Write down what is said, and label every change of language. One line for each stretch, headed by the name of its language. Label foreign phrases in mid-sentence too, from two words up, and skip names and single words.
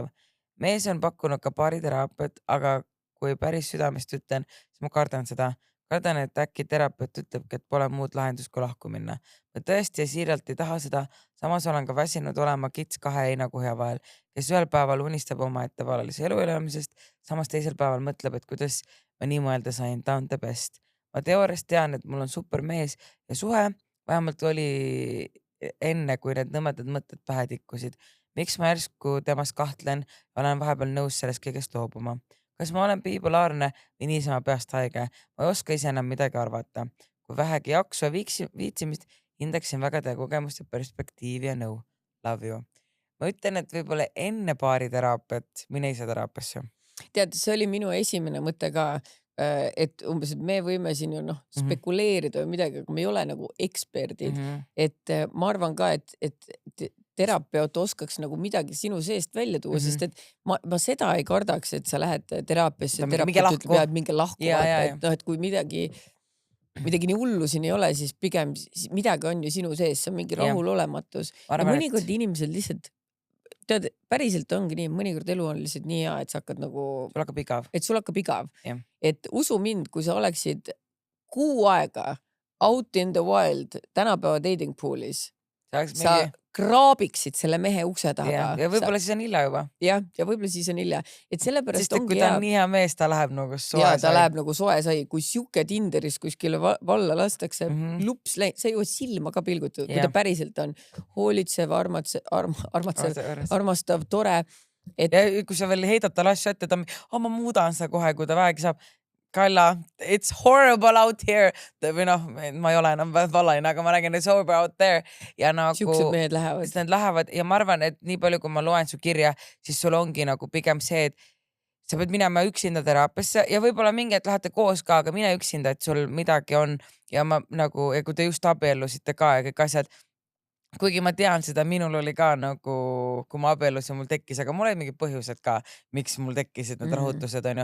Estonian: Mees on pakkunud ka baariteraapiat, aga kui päris südamest ütlen, siis ma kardan seda. Kardan, et äkki terapeut ütlebki, et pole muud lahendust kui lahku minna. Ma tõesti ja siiralt ei taha seda, samas olen ka väsinud olema kits kahe heinakuhja vahel, kes ühel päeval unistab oma ettevalelise elu elamisest, samas teisel päeval mõtleb, et kuidas ma nii mõelda sain, ta on
English: the best.
Estonian: Ma teooriast tean, et mul on super mees ja suhe, vähemalt oli enne, kui need nõmedad mõtted pähe tikkusid. Miks ma järsku temast kahtlen ja olen vahepeal nõus sellest kõigest loobuma? Kas ma olen bipolaarne või niisama peast haige? Ma ei oska ise enam midagi arvata. Kui vähegi jaksu ja viitsimist, hindaksin väga teie kogemust ja perspektiivi ja nõu.
English: Love you.
Estonian: Ma ütlen, et võib-olla enne baariteraapiat mine ise teraapiasse. Tead, see oli minu esimene mõte ka, et umbes, et me võime siin ju spekuleerida või midagi, aga me ei ole nagu eksperdid. Et ma arvan ka, et terapeut oskaks nagu midagi sinu seest välja tuua, sest et ma seda ei kardaks, et sa lähed teraapiasse, terapeut ütleb, et minge lahku, et kui midagi nii hullu siin ei ole, siis pigem midagi on ju sinu sees, see on mingi rahulolematus. Ja mõnikord inimesed lihtsalt, tead, päriselt ongi nii, mõnikord elu on lihtsalt nii hea, et sa hakkad nagu, sul hakkab igav. Et usu mind, kui sa oleksid 6 aega
English: out in the wild
Estonian: tänapäeva dating poolis, sa kraabiksid selle mehe ukse taga. Ja võib-olla siis on hilja juba. Ja võib-olla siis on hilja. Et sellepärast sest kui ta on nii hea mees, ta läheb nagu soe sai. Ta läheb nagu soe sai. Kui siuke Tinderis kuskile valla lastakse, lups, sa ju silma ka pilgutud, kui ta päriselt on hoolitsev, armastav, tore. Ja kui sa veel heidad talle asju ette, ma muudan seda kohe, kui ta vähegi saab. Kalla,
English: it's horrible out here.
Estonian: Või ma ei ole enam valaine, aga ma räägin,
English: it's horrible out there.
Estonian: Ja nagu, siuksed mehed lähevad. Ja ma arvan, et nii palju, kui ma loen su kirja, siis sul ongi nagu pigem see, et sa pead minema üksinda teraapiasse ja võib-olla mingi, et lähete koos ka, aga mine üksinda, et sul midagi on. Ja ma nagu, ja kui te just abiellusite ka ja kõik asjad, kuigi ma tean seda, minul oli ka nagu, kui ma abiellusin, mul tekkis, aga mul oli mingi põhjused ka, miks mul tekkisid need rahutused, on ju.